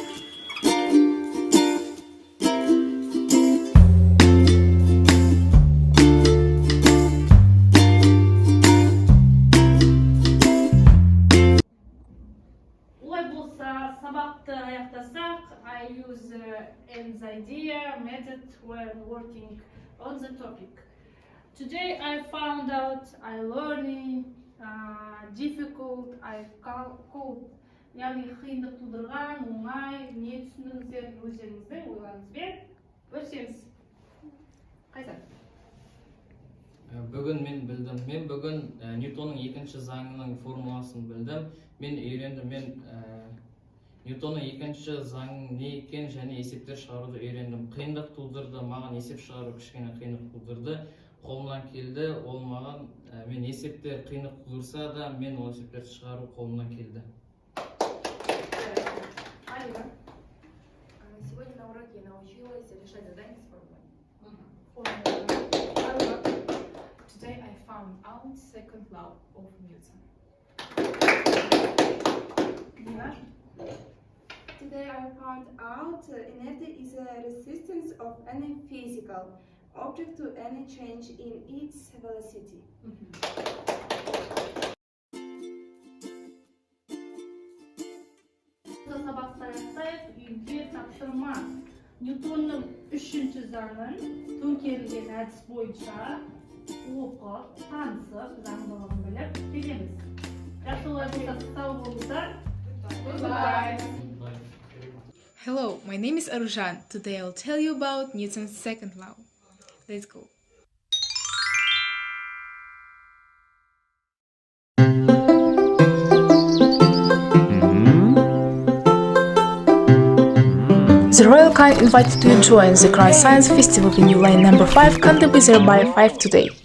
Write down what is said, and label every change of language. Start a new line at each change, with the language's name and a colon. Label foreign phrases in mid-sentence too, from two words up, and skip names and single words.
Kazakh: Сабақты аяқтасақ,
English: I use an idea method when working on the topic. Today I found out I learning difficult, I could.
Kazakh: Яғни қиындық тудырған, оңай, не түсіндіңіздер өздеріңіздің ойларыңызбен бөлісеміз. Қайсар? Бүгін мен білдім. Мен бүгін Ньютонның екінші заңының формуласын білдім. Мен үйрендім. Ньютонның екінші заңы не екен және есептер шығаруды үйрендім. Қиындық тудырды, маған есеп шығару кішкене қиындық тудырды. Қолымнан келді, ол маған мен есептер қиындық тудырса да, мен ол есептерді шығару қолымнан келді.
Russian: Сегодня на уроке я научилась решать задания с формулой.
English: Today I found out second law of Newton. Today I found out inertia is a resistance of any physical object to any change in its velocity.
Kazakh: Сабақты аяқтайық, үйге тапсырма. Ньютонның үшінші заңын төңкерілген әдіс бойынша оқып, танысып, заңдылығын біліп келеміз. Жақсы болса, сау болыңыздар.
English: Goodbye. Hello, my name is Aruzhan. Today I'll tell you about Newton's second law. Let's go. The Royal Kind invited to join the Cry Science Festival in New Line number 5, Canterbury by 5 today.